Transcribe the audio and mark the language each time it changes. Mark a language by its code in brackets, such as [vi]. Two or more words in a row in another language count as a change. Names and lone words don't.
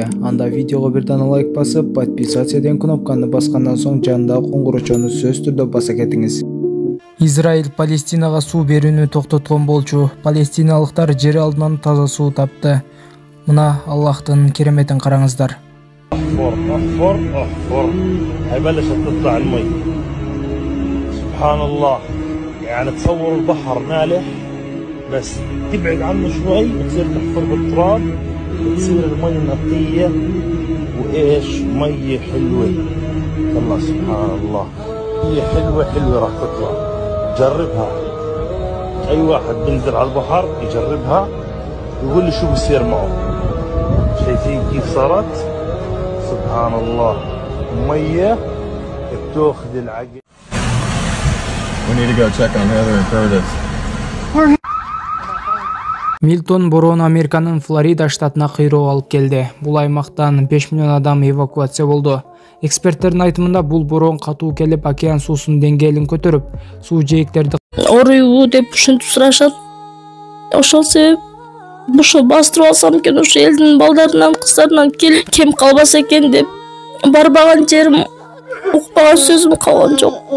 [ky] Анда видеого бир дана лайк басып, подписаться деген кнопканы баскандан соң жанындагы коңгурочону сөзсүз түрдө баса кетиңиз. Израиль Палестинага суу берүүнү токтоткон болчу. Палестиналыктар жер алдынан таза суу тапты. Мына Аллахтын кереметин караңыздар. [ar] هيبلشت تطلع المي سبحان الله. يعني تصور البحر مالح بس تبعد عنه شوي بتصير تحفر بالتراب بتصير المي نقية وايش مية حلوة. الله سبحان الله مية حلوة راح تطلع. جربها اي واحد بينزل على البحر يجربها يقول لي شو بصير معه. شايفين كيف صارت؟ سبحان الله مية بتاخذ العقل. [en] We need to go check on Heather and Curtis. [ky] Милтон бороону Американын Флорида штатына кыйроо алып келди. Бул аймактан 5 миллион адам эвакуация болду. Эксперттердин айтымында бул бороон катуу келип океан суусунун деңгээлин көтөрүп, суу жээктерди оруйбу деп ушинтип сурашат. Ошол себеп ушул бастырып алсам экен, ошо элдин балдарынан, кыздарынан кем калбаса экен деп барбаган жерим, укпаган сөзүм калган жок.